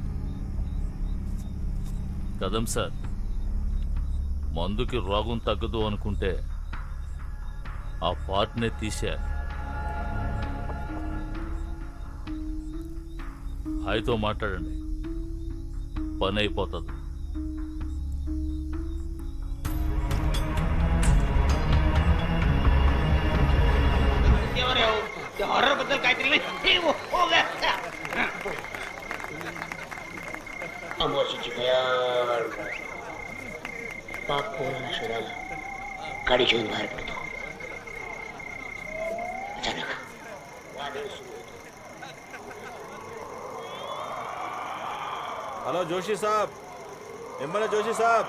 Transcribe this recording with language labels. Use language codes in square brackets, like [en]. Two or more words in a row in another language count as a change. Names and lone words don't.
[te] కదం సార్, మందుకి రోగం తగ్గదు అనుకుంటే ఆ పార్ట్నే తీసేయాలి. హాయితో మాట్లాడండి, పని అయిపోతుంది. [mr] अमोशी भयाळ पाक पोराला शोधायला गाडी घेऊन बाहेर पडतो. अचानक वादळ सुरू होतं. [te] హలో జోషి సాబ్, ఎమ్మెల్యే జోషి సాబ్.